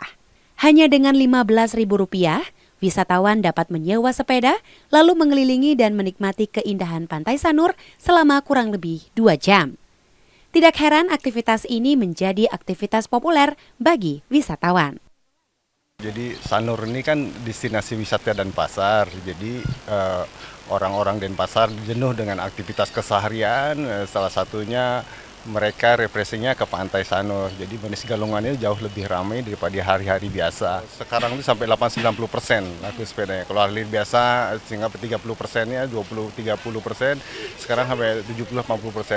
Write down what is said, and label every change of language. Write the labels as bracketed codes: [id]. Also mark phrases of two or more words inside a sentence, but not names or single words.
[id] Hanya dengan Rp15.000, wisatawan dapat menyewa sepeda lalu mengelilingi dan menikmati keindahan Pantai Sanur selama kurang lebih 2 jam. Tidak heran aktivitas ini menjadi aktivitas populer bagi wisatawan. Jadi Sanur ini kan destinasi wisata Denpasar, jadi orang-orang Denpasar jenuh dengan aktivitas keseharian, salah satunya mereka refreshingnya ke Pantai Sanur. Jadi Umanis Galungannya jauh lebih ramai daripada hari-hari biasa. Sekarang itu sampai 80-90% laku sepedanya. Kalau hari biasa sehingga 30%-nya 20-30%, sekarang sampai 70-80%.